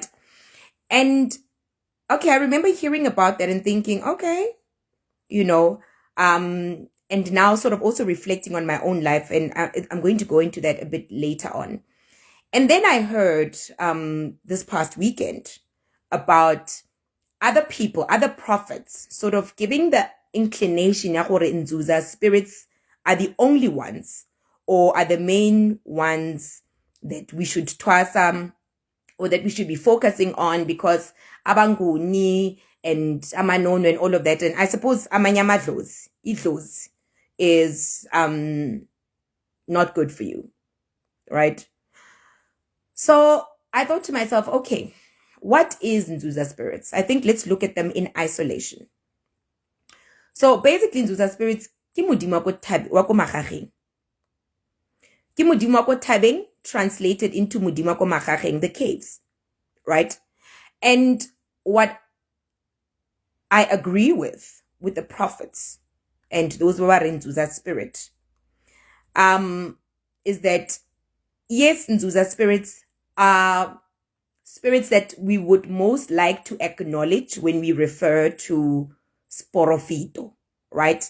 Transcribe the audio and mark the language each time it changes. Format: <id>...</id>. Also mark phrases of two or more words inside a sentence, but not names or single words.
<en>And okay, I remember hearing about that and thinking, okay, you know, and now sort of also reflecting on my own life, and I'm going to go into that a bit later on. And then I heard this past weekend about other people, other prophets, sort of giving the inclination</en> <tn>ya gore</tn> <en>Nzuza spirits are the only ones or are the main ones that we should twasam or that we should be focusing on, because abanguni and amanono and all of that. And I suppose amanyamadlos, idlos, is not good for you, right? So I thought to myself, okay, what is Nzuza spirits? I think let's look at them in isolation. So basically, Nzuza spirits,</en> <tn>ke modimo wa ko magageng. Ke modimo wa ko thabeng,</tn> <en>translated into</en> <tn>modimo wa ko magageng,</tn> <en>the caves, right? And what I agree with the prophets and those who are in Nzuza spirit, is that yes, Nzuza spirits are spirits that we would most like to acknowledge when we refer to sporofito, right?</en>